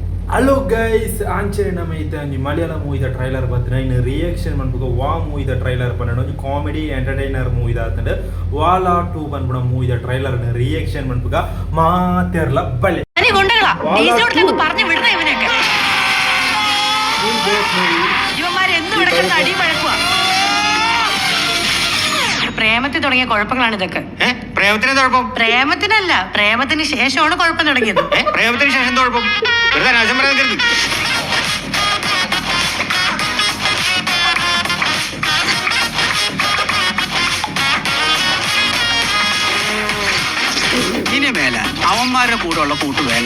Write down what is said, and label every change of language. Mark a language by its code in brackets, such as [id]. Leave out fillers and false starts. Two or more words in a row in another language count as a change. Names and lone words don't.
[en] hello guys [tcy] ಆಂಚೆ ನಮೈತೆ ಒಂಜಿ ಮಲಯಾಳ ಮೂವಿದ ಟ್ರೈಲರ್ ಬತ್ತಿನ ಇನ್ನು ರಿಯಾಕ್ಷನ್ ಮನ್ಪುಗ ವಾ ಮೂವಿದ ಟ್ರೈಲರ್ ಪನ್ನಡ ಒಂಜಿ [en] comedy entertainer [tcy] ಮೂವಿದ ಆತಂಡ ವಾಲಾ 2 ಪನ್ಪುನ ಮೂವಿದ [en] trailer reaction [tcy] ಮನ್ಪುಗ ಮಾತೆರ್ಲ ಬಳೆ [ml] പ്രേമത്തിൽ തുടങ്ങിയ കുഴപ്പങ്ങളാണ് ഇതൊക്കെ. പ്രേമത്തിനല്ല, പ്രേമത്തിന് ശേഷമാണ് കുഴപ്പം തുടങ്ങിയത്. പ്രേമത്തിന് ശേഷം കുഴപ്പം ഇനി മേല അവന്മാരുടെ കൂടെ ഉള്ള കൂട്ട് വേണ്ട.